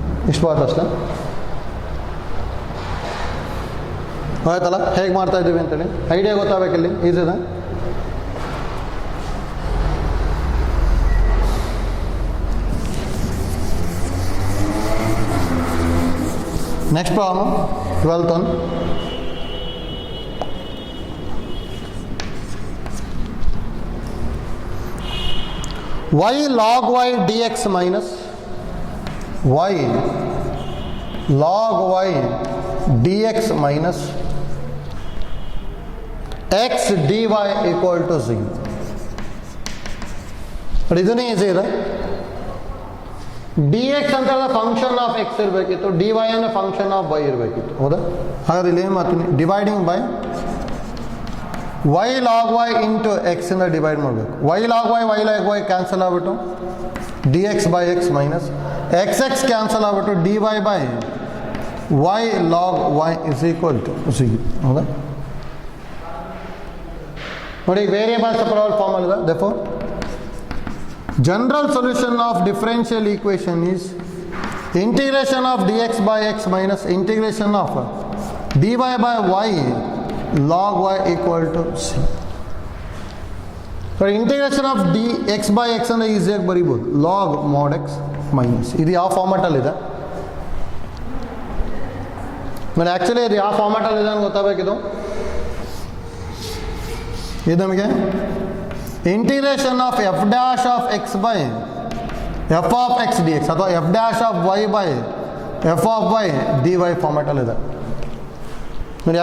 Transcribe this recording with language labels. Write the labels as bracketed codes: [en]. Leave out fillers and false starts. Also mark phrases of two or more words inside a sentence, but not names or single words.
[kn] ಇಷ್ಟು ಬಾತ್ ಅಷ್ಟೇ ಆಯ್ತಲ್ಲ. ಹೇಗೆ ಮಾಡ್ತಾ ಇದ್ದೀವಿ ಅಂತೇಳಿ ಐಡಿಯಾ ಗೊತ್ತಾಗಬೇಕಿಲ್ಲಿ. [en] ಈಸಿದೆ. next problem 12th one. y log y dx minus y log y dx minus x dy equal to 0. [kn] ಬಟ್ ಇದನ್ನೇ ಈಸಿ ಇದೆ. [en] d x ಅಂತ function of x ಇರಬೇಕಿತ್ತು, d y ಅಂದರೆ function of y ಇರಬೇಕಿತ್ತು. [kn] ಹೌದಾ? ಹಾಗಾದ್ರೆ ಇಲ್ಲಿ ಏನು ಮಾಡ್ತೀನಿ, [en] dividing by y log y into x ಇಂದ ಡಿವೈಡ್ ಮಾಡಬೇಕು. y log y log y cancel ಆಗ್ಬಿಟ್ಟು d x by x minus x cancel ಆಗ್ಬಿಟ್ಟು d y by y log y is equal to c. [kn] ಹೌದಾ? ನೋಡಿ, [en] variable separable [kn] ಫಾರ್ಮಲ್ ಇದೆ. [en] therefore general solution of differential equation is integration of dx by x minus integration of dy by y log y equal to c. So integration of dx by x [kn] ಅಂದರೆ ಈಸಿಯಾಗಿ ಬರೀಬೋದು, [en] log mod x minus. [kn] ಇದು ಯಾವ ಫಾರ್ಮ್ಯಾಟಲ್ಲಿ ಇದೆ ನೋಡಿ, ಆ್ಯಕ್ಚುಲಿ ಇದು ಯಾವ ಫಾರ್ಮ್ಯಾಟಲ್ಲಿ ಇದೆ ಅಂತ ಗೊತ್ತಾಗಬೇಕಿದು. ಇದು ನಮಗೆ [en] integration of f dash of x by f of x d x ಅಥವಾ f dash of y by f of y d y [kn] ಫಾರ್ಮ್ಯಾಟಲ್ಲಿದೆ ನೋಡಿ.